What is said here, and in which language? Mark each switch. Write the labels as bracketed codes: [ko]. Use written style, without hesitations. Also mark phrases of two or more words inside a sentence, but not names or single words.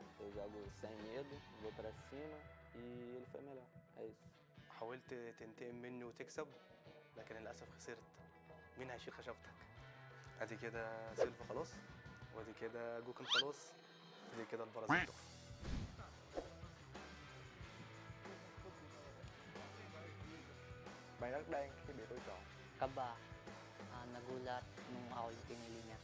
[pt] Eu jogo sem medo, vou pra cima e ele foi melhor. É isso. [ar] حاولت تنتقم مني وتكسب لكن للأسف خسرت. مين هيشيل خشبتك؟ ادي كده سيلفا خلاص، وادي كده جوكن خلاص، ادي كده البرازيل تحفة. [vi] Bạn rất đen khi bị tôi chọn. [tl] Kaba. Nagulat nung ako yung pinili niya.